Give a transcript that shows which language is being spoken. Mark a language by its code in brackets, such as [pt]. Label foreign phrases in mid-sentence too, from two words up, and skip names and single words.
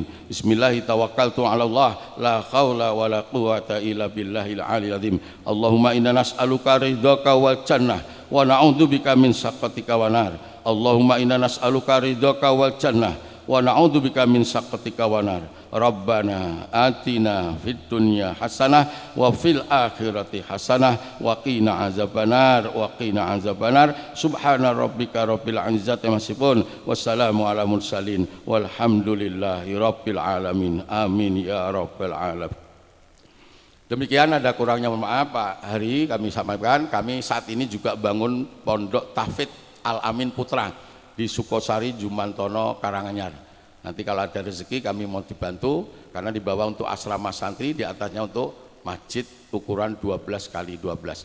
[ar] بسم الله توكلت على الله لا حول ولا قوة إلا بالله العلي. اللهم إنا نسألك رضاك والجنة ونعوذ بك من سخطك والنار. اللهم إنا نسألك رضاك والجنة ونعوذ بك من سخطك والنار. ربنا آتنا في الدنيا حسنة وفي الآخرة حسنة وقنا عذاب النار وقنا عذاب النار. سبحان ربك رب العزة عما يصفون والسلام على المرسلين والحمد لله رب العالمين. آمين يا رب العالمين. [id] Demikian, ada kurangnya mohon maaf Pak Hari kami sampaikan. Kami saat ini juga bangun Pondok Tahfidz Al-Amin Putra di Sukosari, Jumantono, Karanganyar. Nanti kalau ada rezeki kami mau dibantu, karena di bawah untuk asrama santri, di atasnya untuk masjid ukuran 12 kali 12.